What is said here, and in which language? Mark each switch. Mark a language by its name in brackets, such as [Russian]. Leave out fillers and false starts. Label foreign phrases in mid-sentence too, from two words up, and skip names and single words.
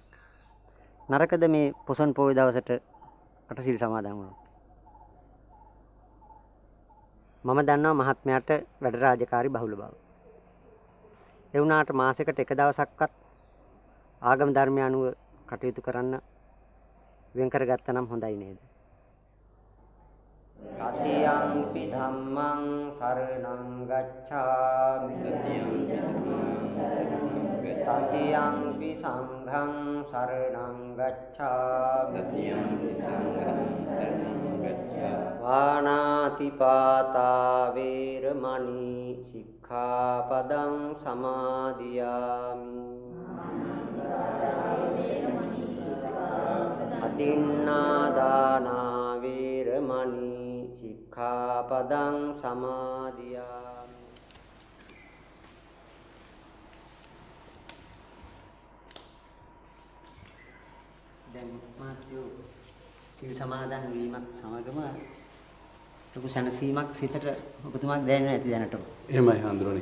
[Sinhala] නරකද මේ පොසොන් පොහොය දවසට අට සිල් සමාදන් වුණා? මම දන්නවා මහත්මයාට වැඩ රාජකාරි බහුල බව. ඒ වුණාට මාසෙකට එක දවසක්වත් ආගම ධර්මය අනුව කටයුතු කරන්න වෙන් කරගත්තා නම් හොඳයි නේද? [Pali] අතියම්පි ධම්මං සරණං ගච්ඡාමි තතියම්පි සංඝං සරණං ගච්ඡාමි වානාති පාතා වේරමණී සික්ඛාපදං සමාදියාමි අතින්නාදානා වේරමණී සික්ඛාපදං සමාදියාමි. [Sinhala] දැන් මාත්‍යෝ සිල් සමාදන් වීමත් සමගම ලොකු සැනසීමක් සිතට ඔබතුමාට දැනෙන්නේ නැති දැනටම. එහෙමයි හාමුදුරනේ.